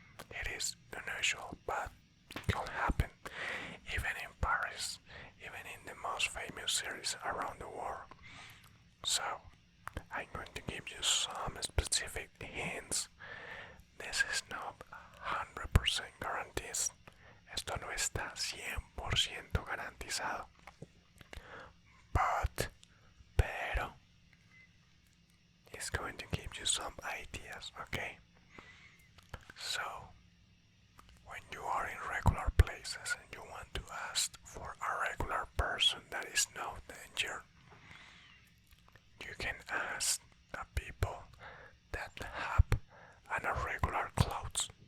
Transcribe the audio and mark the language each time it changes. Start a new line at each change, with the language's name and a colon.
English: It is unusual, but it can happen. Even in Paris, even in the most famous cities around the world. So, I'm going to give you some specific hints. This is not 100% guaranteed.
Spanish: Esto no está 100% garantizado.
English: Pero, it's going to give you some ideas, okay? So, when you are in regular places and you want to ask for a regular person that is no danger, you can ask the people that have an irregular clothes.